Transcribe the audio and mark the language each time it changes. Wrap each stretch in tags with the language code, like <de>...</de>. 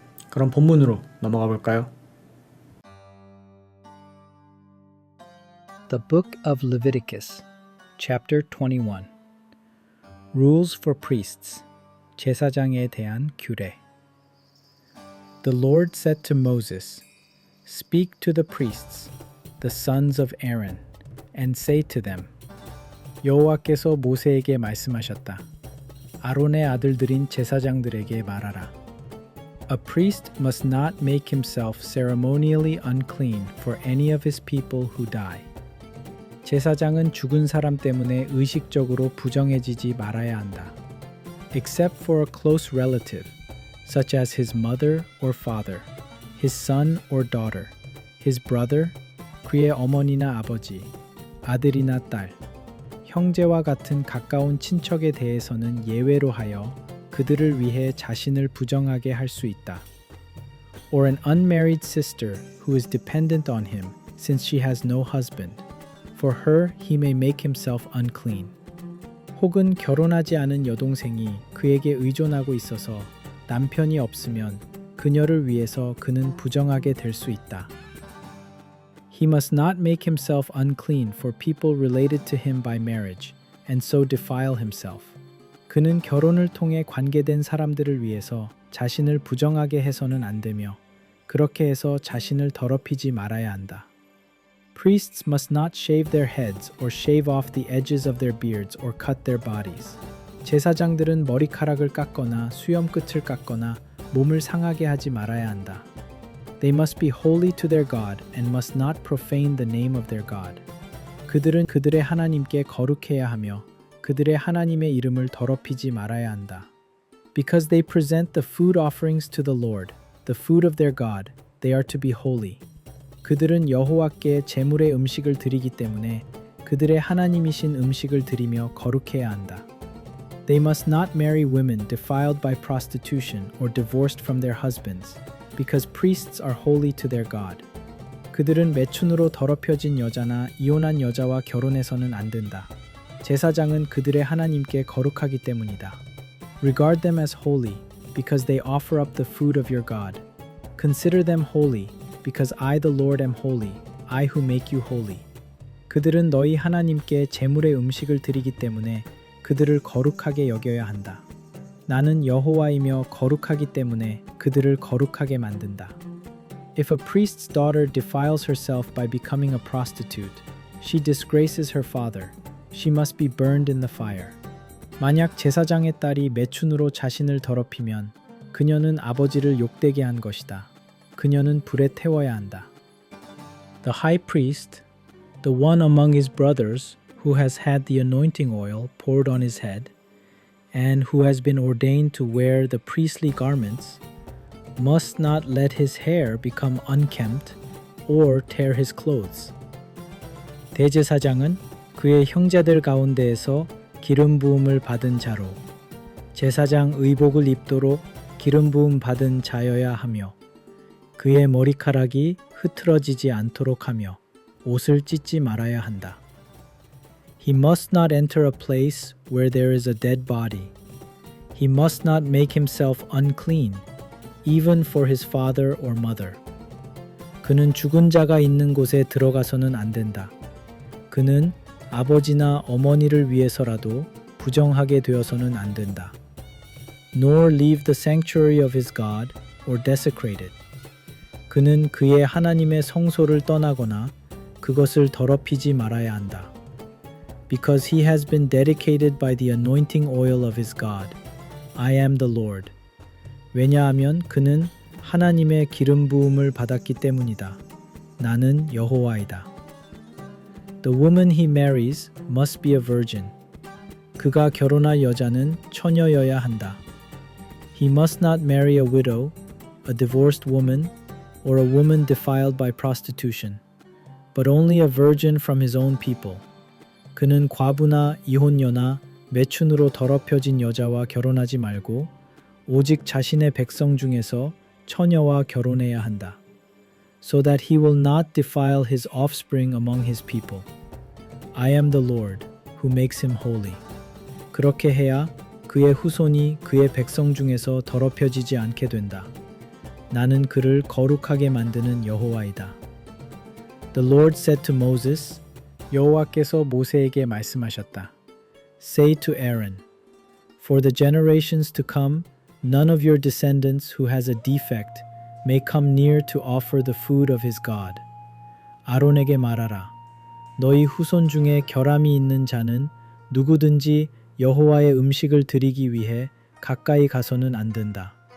<ko>그럼 본문으로 넘어가 볼까요?</ko> <en>The Book of Leviticus, Chapter 21. Rules for Priests,</en> <ko>제사장에 대한 규례.</ko> <en>The Lord said to Moses, Speak to the priests, the sons of Aaron, and say to them,</en> <ko>여호와께서 모세에게 말씀하셨다. 아론의 아들들인 제사장들에게 말하라.</ko> <en>A priest must not make himself ceremonially unclean for any of his people who die.</en> <ko>제사장은 죽은 사람 때문에 의식적으로 부정해지지 말아야 한다.</ko> <en>Except for a close relative, such as his mother or father, his son or daughter, his brother,</en> <ko>그의 어머니나 아버지, 아들이나 딸, 형제와 같은 가까운 친척에 대해서는 예외로 하여 그들을 위해 자신을 부정하게 할 수 있다.</ko> <en>Or an unmarried sister who is dependent on him since she has no husband. For her he may make himself unclean.</en> <ko>혹은 결혼하지 않은 여동생이 그에게 의존하고 있어서 남편이 없으면 그녀를 위해서 그는 부정하게 될 수 있다.</ko> <en>He must not make himself unclean for people related to him by marriage, and so defile himself.</en> <ko>그는 결혼을 통해 관계된 사람들을 위해서 자신을 부정하게 해서는 안 되며 그렇게 해서 자신을 더럽히지 말아야 한다.</ko> <en>Priests must not shave their heads or shave off the edges of their beards or cut their bodies.</en> <ko>제사장들은 머리카락을 깎거나 수염 끝을 깎거나 몸을 상하게 하지 말아야 한다.</ko> <en>They must be holy to their God and must not profane the name of their God.</en> <ko>그들은 그들의 하나님께 거룩해야 하며 그들의 하나님의 이름을 더럽히지 말아야 한다.</ko> <en>Because they present the food offerings to the Lord, the food of their God, they are to be holy.</en> <ko>그들은 여호와께 제물의 음식을 드리기 때문에 그들의 하나님이신 음식을 드리며 거룩해야 한다.</ko> <en>They must not marry women defiled by prostitution or divorced from their husbands, because priests are holy to their God.</en> <ko>그들은 매춘으로 더럽혀진 여자나 이혼한 여자와 결혼해서는 안 된다. 제사장은 그들의 하나님께 거룩하기 때문이다.</ko> <en>Regard them as holy, because they offer up the food of your God. Consider them holy, because I the Lord am holy, I who make you holy.</en> <ko>그들은 너희 하나님께 제물의 음식을 드리기 때문에 그들을 거룩하게 여겨야 한다. 나는 여호와이며 거룩하기 때문에 그들을 거룩하게 만든다.</ko> <en>If a priest's daughter defiles herself by becoming a prostitute, she disgraces her father. She must be burned in the fire.</en> <ko>만약 제사장의 딸이 매춘으로 자신을 더럽히면 그녀는 아버지를 욕되게 한 것이다. 그녀는 불에 태워야 한다.</ko> <en>The high priest, the one among his brothers who has had the anointing oil poured on his head, and who has been ordained to wear the priestly garments, must not let his hair become unkempt or tear his clothes.</en> <ko>대제사장은 그의 형제들 가운데에서 기름 부음을 받은 자로 제사장 의복을 입도록 기름 부음 받은 자여야 하며 그의 머리카락이 흐트러지지 않도록 하며 옷을 찢지 말아야 한다.</ko> <en>He must not enter a place where there is a dead body. He must not make himself unclean, even for his father or mother.</en> <ko>그는 죽은 자가 있는 곳에 들어가서는 안 된다. 그는 아버지나 어머니를 위해서라도 부정하게 되어서는 안 된다.</ko> <en>Nor leave the sanctuary of his God or desecrate it.</en> <ko>그는 그의 하나님의 성소를 떠나거나 그것을 더럽히지 말아야 한다.</ko> <en>Because he has been dedicated by the anointing oil of his God. I am the Lord.</en> <ko>왜냐하면 그는 하나님의 기름 부음을 받았기 때문이다. 나는 여호와이다.</ko> <en>The woman he marries must be a virgin.</en> <ko>그가 결혼할 여자는 처녀여야 한다.</ko> <en>He must not marry a widow, a divorced woman, or a woman defiled by prostitution, but only a virgin from his own people.</en> <ko>그는 과부나 이혼녀나 매춘으로 더럽혀진 여자와 결혼하지 말고 오직 자신의 백성 중에서 처녀와 결혼해야 한다.</ko> <en>So that he will not defile his offspring among his people. I am the Lord, who makes him holy.</en> <ko>그렇게 해야 그의 후손이 그의 백성 중에서 더럽혀지지 않게 된다. 나는 그를 거룩하게 만드는 여호와이다.</ko> <en>The Lord said to Moses,</en> <ko>여호와께서 모세에게 말씀하셨다.</ko> <en>Say to Aaron, For the generations to come, none of your descendants who has a defect may come near to offer the food of his God.</en> <ko>아론에게 말하라. 너희 후손 중에 결함이 있는 자는 누구든지 여호와의 음식을 드리기 위해 가까이 가서는 안 된다.</ko>